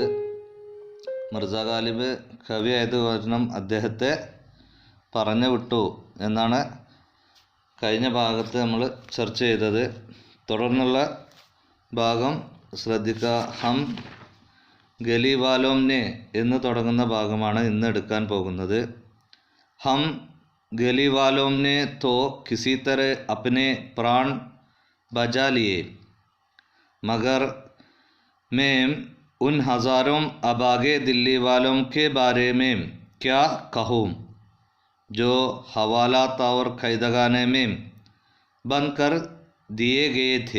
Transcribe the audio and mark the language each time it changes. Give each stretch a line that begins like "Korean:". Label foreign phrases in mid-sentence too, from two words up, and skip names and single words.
Malayalam: മിർസ ഗാലിബ് കവിയായത് കാരണം അദ്ദേഹത്തെ പറഞ്ഞു വിട്ടു എന്നാണ് കഴിഞ്ഞ ഭാഗത്ത് നമ്മൾ ചർച്ച ചെയ്തത്. തുടർന്നുള്ള ഭാഗം ശ്രദ്ധിക്കുക.
Hindi: हम गली वालों ने
Malayalam: എന്ന് തുടങ്ങുന്ന ഭാഗമാണ് ഇന്ന് എടുക്കാൻ പോകുന്നത്.
Hindi: ഹം गली वालों ने तो किसी तरह अपने प्राण बचा लिए, मगर मैं उन हज़ारों अबागे दिल्ली वालों के बारे में क्या कहूँ जो हवालात और कैदखाने में बंद कर दिए गए थे.